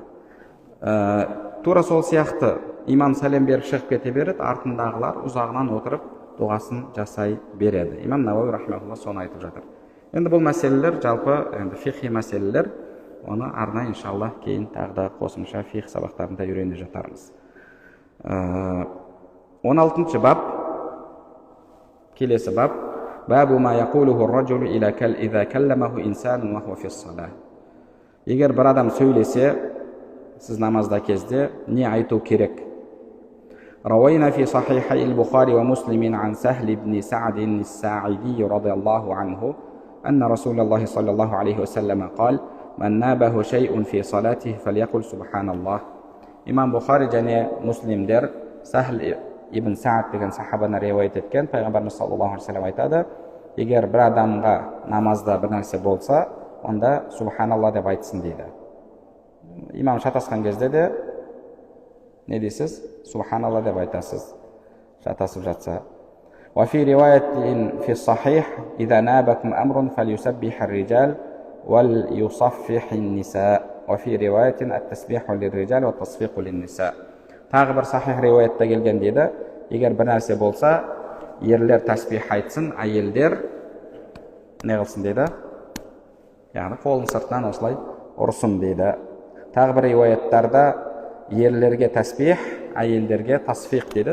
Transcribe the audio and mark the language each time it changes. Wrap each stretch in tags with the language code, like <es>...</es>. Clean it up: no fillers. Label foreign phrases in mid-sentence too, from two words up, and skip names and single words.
<kk>Тура сол сияқты имам сәлем беріп шығып кете береді, артындағылар ұзағынан отырып дұғасын жасай береді. Имам Науави рахмаулла соны айтып жатыр. Енді бұл мәселелер жалпы фихи мәселелер, оны арнайы иншалла кейін тағы да қосымша фих сабақтарында үйрене жатармыз. 16-шы бап, келесі бап,</kk> <ar>باب ما يقوله الرجل إذا كلمه إنسان وهو في الصلاة.</ar> <kk>Егер бір адам сөйлесе, сіз намазда кезде не айту керек?</kk> <ar>روينا في صحيحي البخاري ومسلم عن سهل بن سعد الساعدي رضي الله عنه أن رسول الله صلى الله عليه وسلم قال من نابه شيء في صلاته فليقل سبحان الله. إمام بخاري</ar> <kk>және муслимдер Сахл ибн Саад деген сахабаны риуаят еткен. Пайғамбарымыз</kk> <ar>صلى الله عليه وسلم</ar> <kk>айтады, егер бір адамға намазда бір нәрсе болса, онда субханалла деп айтсын дейді. Имам шатасқан кезде де не дейсіз? Субханалла деп айтасыз, шатасып жатса.</kk> <ar>وفي رواية في الصحيح إذا نابكم أمر فليسبح الرجال وليصفح النساء وفي رواية التسبيح للرجال والتصفيق للنساء.</ar> <kk>Тағы бір сахих риуаятта келген дейді, егер бір нәрсе болса, ерлер тәсбих айтсын, әйелдер не қылсын дейді? Яғни қолын сыртынан осылай ұрсын дейді. Тағы бір риуаяттарда ерлерге тәсбих, әйелдерге тасфиқ дейді.</kk>